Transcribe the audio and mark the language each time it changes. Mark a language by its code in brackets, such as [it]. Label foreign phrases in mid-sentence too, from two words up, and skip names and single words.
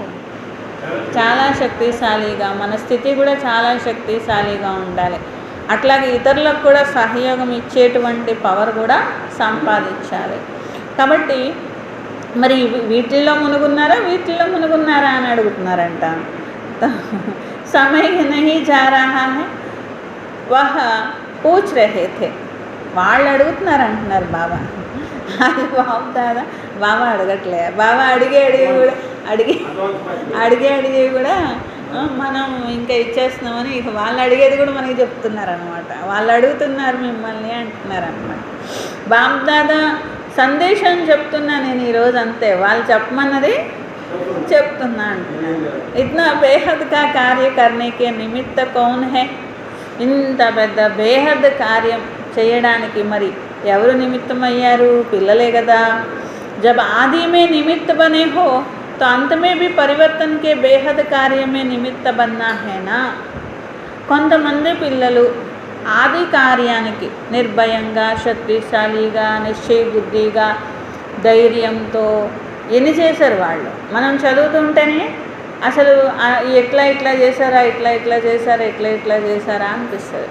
[te] చాలా శక్తిశాలిగా, మన స్థితి కూడా చాలా శక్తిశాలిగా ఉండాలి. అట్లాగే ఇతరులకు కూడా సహయోగం ఇచ్చేటువంటి పవర్ కూడా సంపాదించాలి. కాబట్టి మరి వీటిల్లో మునుగున్నారా అని అడుగుతున్నారంట. [hi] समय नहीं जा रहा है वह पूछ रहे थे. [te] వాళ్ళు అడుగుతున్నారు బాబా. అది బాబా అడగట్లే. బాబా అడిగే కూడా మనం ఇంకా ఇచ్చేస్తున్నామని ఇక వాళ్ళు అడిగేది కూడా మనకి చెప్తున్నారనమాట. వాళ్ళు అడుగుతున్నారు మిమ్మల్ని అంటున్నారనమాట. బాబ్దాదా సందేశం చెప్తున్నా నేను ఈరోజు, అంతే. వాళ్ళు చెప్పమన్నది చెప్తున్నా అంటున్నాను. [hi] इतना बेहद का कार्य करने के निमित्त कौन है. [te] ఇంత పెద్ద బేహద్ కార్యం చేయడానికి మరి ఎవరు నిమిత్తమయ్యారు? పిల్లలే కదా. [hi] जब आदि में निमित्त बने हो तो अंत में भी परिवर्तन के बेहद कार्य में निमित्त बनना है ना. [te] కొంతమంది పిల్లలు ఆది కార్యానికి నిర్భయంగా, శక్తిశాలిగా, నిశ్చయ బుద్ధిగా, ధైర్యంతో ఎన్ని చేశారు వాళ్ళు. మనం చదువుతుంటేనే అసలు ఇట్లా చేశారా అనిపిస్తుంది.